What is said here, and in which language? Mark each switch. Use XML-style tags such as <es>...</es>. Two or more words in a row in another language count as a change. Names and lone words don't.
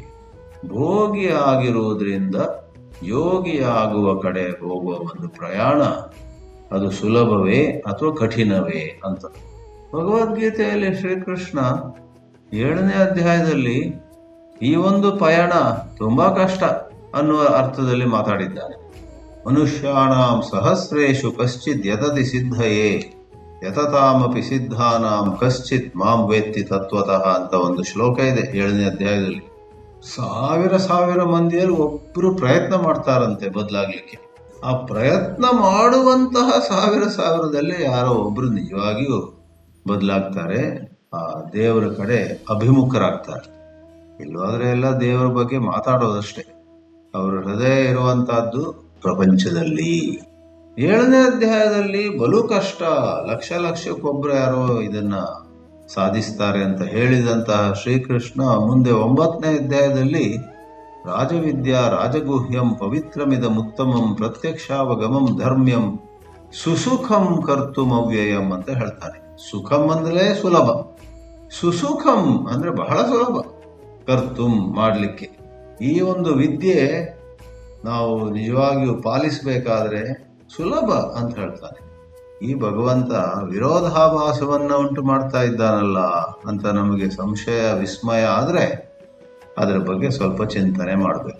<kn>ಭೋಗಿ ಆಗಿರುವುದರಿಂದ ಯೋಗಿ ಆಗುವ ಕಡೆ ಹೋಗುವ ಒಂದು ಪ್ರಯಾಣ, ಅದು ಸುಲಭವೇ ಅಥವಾ ಕಠಿಣವೇ ಅಂತ ಭಗವದ್ಗೀತೆಯಲ್ಲಿ ಶ್ರೀಕೃಷ್ಣ 7ನೇ ಅಧ್ಯಾಯದಲ್ಲಿ ಈ ಒಂದು ಪಯಣ ತುಂಬಾ ಕಷ್ಟ ಅನ್ನುವ ಅರ್ಥದಲ್ಲಿ ಮಾತಾಡಿದ್ದಾನೆ.</kn> <sa>ಮನುಷ್ಯಾಣಾಂ ಸಹಸ್ರೇಷು ಕಶ್ಚಿತ್ ಯತತಿ ಸಿದ್ಧಯೇ ಯತತಾಮಪಿ ಸಿದ್ಧಾನಾಂ ಕಶ್ಚಿತ್ ಮಾಂ ವೇತ್ತಿ ತತ್ವತಃ</sa> <kn>ಅಂತ ಒಂದು ಶ್ಲೋಕ ಇದೆ 7ನೇ ಅಧ್ಯಾಯದಲ್ಲಿ. ಸಾವಿರ ಮಂದಿಯಲ್ಲಿ ಒಬ್ಬರು ಪ್ರಯತ್ನ ಮಾಡ್ತಾರಂತೆ ಬದಲಾಗ್ಲಿಕ್ಕೆ. ಆ ಪ್ರಯತ್ನ ಮಾಡುವಂತಹ ಸಾವಿರದಲ್ಲಿ ಯಾರೋ ಒಬ್ರು ನಿಜವಾಗಿಯೂ ಬದಲಾಗ್ತಾರೆ, ಆ ದೇವರ ಕಡೆ ಅಭಿಮುಖರಾಗ್ತಾರೆ. ಇಲ್ವಾದ್ರೆ ಎಲ್ಲ ದೇವರ ಬಗ್ಗೆ ಮಾತಾಡೋದಷ್ಟೇ. ಅವರ ಹೃದಯ ಇರುವಂತಹದ್ದು ಪ್ರಪಂಚದಲ್ಲಿ. 7ನೇ ಅಧ್ಯಾಯದಲ್ಲಿ ಬಲು ಕಷ್ಟ, ಲಕ್ಷಕ್ಕೊಬ್ರು ಯಾರೋ ಇದನ್ನ ಸಾಧಿಸ್ತಾರೆ ಅಂತ ಹೇಳಿದಂತಹ ಶ್ರೀಕೃಷ್ಣ ಮುಂದೆ 9ನೇ ಅಧ್ಯಾಯದಲ್ಲಿ</kn> <sa>ರಾಜವಿದ್ಯಾ ರಾಜಗುಹ್ಯಂ ಪವಿತ್ರಮಿದಮುತ್ತಮಂ ಪ್ರತ್ಯಕ್ಷಾವಗಮಂ ಧರ್ಮ್ಯಂ ಸುಸುಖಂ ಕರ್ತುಂ ಅವ್ಯಯಂ</sa> <kn>ಅಂತ ಹೇಳ್ತಾನೆ. ಸುಖಂ ಅಂದ್ರೆ ಸುಲಭ, ಸುಸುಖಂ ಅಂದ್ರೆ ಬಹಳ ಸುಲಭ, ಕರ್ತುಂ ಮಾಡಲಿಕ್ಕೆ. ಈ ಒಂದು ವಿದ್ಯೆ ನಾವು ನಿಜವಾಗಿಯೂ ಪಾಲಿಸಬೇಕಾದ್ರೆ ಸುಲಭ ಅಂತ ಹೇಳ್ತಾನೆ. ಈ ಭಗವಂತ ವಿರೋಧಾಭಾಸವನ್ನ ಉಂಟು ಮಾಡ್ತಾ ಇದ್ದಾನಲ್ಲ ಅಂತ ನಮಗೆ ಸಂಶಯ ವಿಸ್ಮಯ ಆದ್ರೆ ಅದರ ಬಗ್ಗೆ ಸ್ವಲ್ಪ ಚಿಂತನೆ ಮಾಡಬೇಕು.</kn>